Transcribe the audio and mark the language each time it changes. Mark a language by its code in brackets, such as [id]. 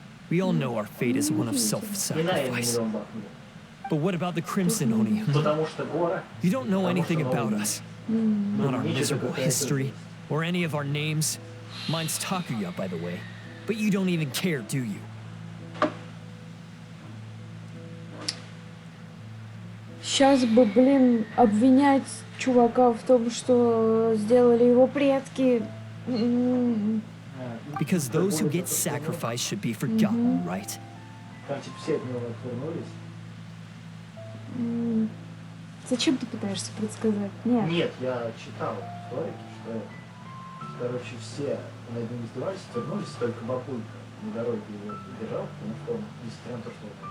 [en] We all know our fate is one of self-sacrifice. But what about the Crimson Oni? You don't know anything about us. Not our miserable history, or any of our names. Mine's Takuya, by the way. But you don't even care, do you? [ru] Сейчас бы, блин, обвинять чувака в том, что сделали его предки. [en] Because those who get sacrificed should be forgotten, right? [ru] Там типа все от него отвернулись. Зачем ты пытаешься предсказать? Нет. Нет, я читал в историки, что короче все над ним издевались, отвернулись, только бабулька на дороге его держал, потому что он, несмотря на то, что